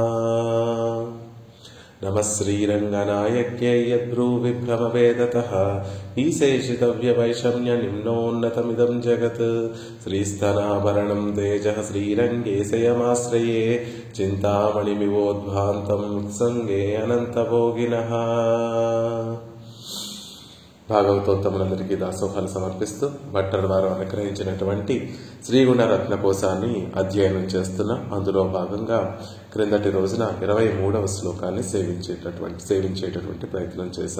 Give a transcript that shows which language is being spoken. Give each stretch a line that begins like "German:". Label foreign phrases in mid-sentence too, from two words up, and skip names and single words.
Sanskrit: नमः श्रीरङ्गनायक्यै यद्भ्रूविभ्रमवेदतः ईशेषितव्यवैषम्यनिम्नोन्नतमिदं जगत्। श्रीस्तनाभरणं तेजः श्रीरङ्गेशयमाश्रये चिन्तामणिमिवोद्भान्तं उत्सङ्गे अनन्तभोगिनः।
Telugu: భాగవతోత్తములందరికీ దాసోహాలు సమర్పిస్తూ భట్టర్ వారు అనుగ్రహించినటువంటి శ్రీగుణరత్న కోశాన్ని అధ్యయనం చేస్తున్నాం. అందులో భాగంగా క్రిందటి రోజున 23వ శ్లోకాన్ని సేవించేటటువంటి ప్రయత్నం చేశాం.